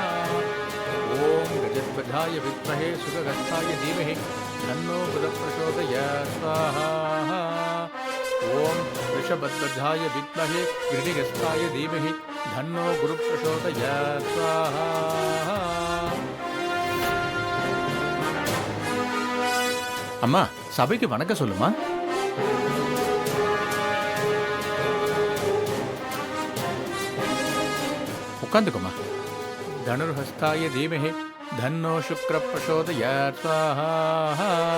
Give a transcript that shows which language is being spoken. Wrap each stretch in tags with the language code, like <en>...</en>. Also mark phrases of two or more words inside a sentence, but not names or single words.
<sa>ॐ गजध्वजाय विद्महे सुगगस्थाय धीमहि धन्नो बुध प्रचोदयात् स्वाहा। ॐ वृषभध्वजाय विद्महे गृणिगस्थाय धीमहि धन्नो गुरु प्रचोदयात् स्वाहा।</sa> <ta>அம்மா, சபைக்கு வணக்கம் சொல்லுமா. உட்காந்துக்கோமா.</ta> <sa>धनुर्हस्ताय धीमहि तन्नो शुक्र प्रचोदयात् स्वाहा.</sa>